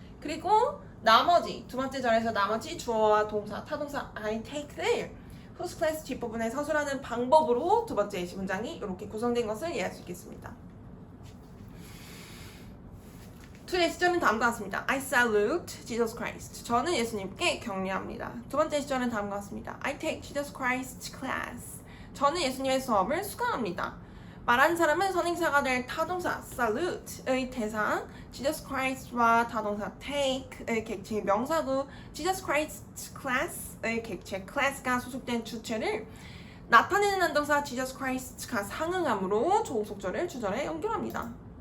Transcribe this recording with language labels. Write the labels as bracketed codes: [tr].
[ko] 그리고 나머지 두 번째 절에서 나머지 주어와 동사, 타동사 I take를 [en] whose class [ko] 뒷부분에 서술하는 방법으로 두 번째 예시 문장이 이렇게 구성된 것을 이해할 수 있겠습니다. 두 예시절은 다음과 같습니다. [en] I salute Jesus Christ. [ko] 저는 예수님께 경례합니다. 두 번째 예시절은 다음과 같습니다. [en] I take Jesus Christ's class. [ko] 저는 예수님의 수업을 수강합니다. 말하는 사람은 선행사가 될 타동사 salute의 대상 Jesus Christ와 타동사 take의 객체 명사구 Jesus Christ's class의 객체 class가 소속된 주체를 나타내는 한동사 Jesus Christ가 상응함으로 종속절을 주절에 연결합니다.